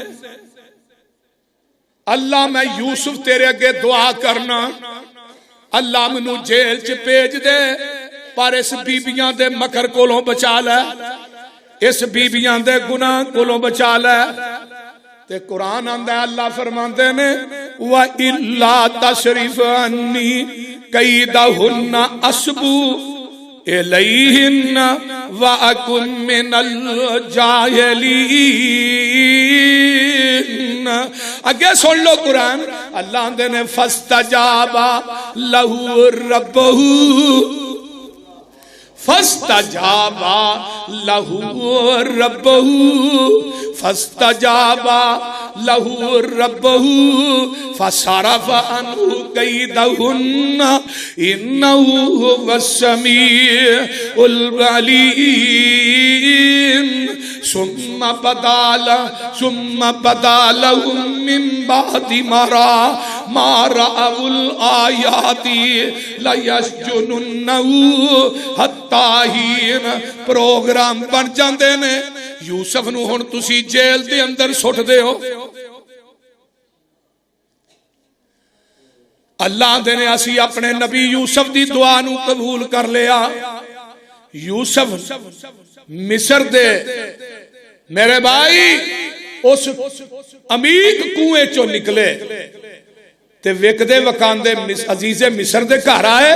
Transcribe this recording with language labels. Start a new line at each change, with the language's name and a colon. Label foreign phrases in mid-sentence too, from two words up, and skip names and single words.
Punjabi: اللہ میں یوسف تیرے اگے دعا کرنا، اللہ مینوں جیل چ بھیج دے، پر اس بیبیاں دے مکر کولوں بچا لے، اس بیبیاں دے گناہ کولوں بچا لے. تے قرآن آندا اللہ فرماندے نے
Arabic: وإلا تصرف عني كيدهن أصب إليهن وأكن من الجاهلين.
Punjabi: اگے سن لو قرآن، اللہ آندے نے
Arabic: فاستجاب له ربه، فاستجاب له ربه، فاستجاب له ربه فصرف عنه كيدهن إنه هو السميع العليم. ثم بدا لهم من بعد ما رأوا الآيات ليسجننه حتى حين.
Punjabi: پروگرام بن جاتے نے. یوسف نوں ہن تسی جیل دے اندر سٹدے ہو، اللہ دے نے اسی اپنے نبی یوسف دی دعا نوں قبول کر لیا. یوسف مصر دے میرے بھائی اس امیر کھوہ چوں نکلے تے وکدے وکاندے عزیز مصر دے گھر آئے.